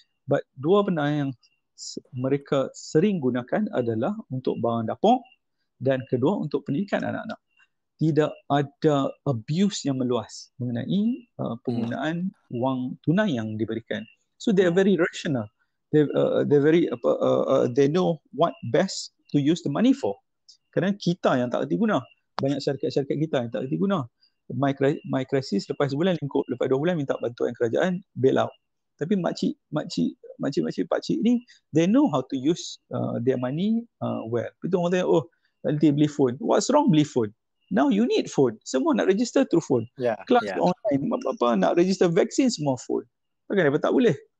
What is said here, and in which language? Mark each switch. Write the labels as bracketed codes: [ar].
[ms] But dua benda yang mereka sering gunakan adalah untuk barang dapur, dan kedua untuk pendidikan anak-anak. Tidak ada abuse yang meluas mengenai penggunaan wang tunai yang diberikan. [en] So they are very rational. They're very they know what best to use the money for. [ms] Kerana kita yang tak reti guna. Banyak syarikat-syarikat kita yang tak reti guna. My Crisis lepas sebulan lingkup, lepas 2 bulan minta bantuan kerajaan bail out. Tapi makcik, pakcik ni, [en] they know how to use their money well. [ms] Betul orang tanya, oh nanti beli phone. [en] What's wrong [ms] beli phone? [en] Now you need phone. [ms] Semua nak register through phone. Kelas online, nak register vaksin semua phone. Bagaimana tak boleh?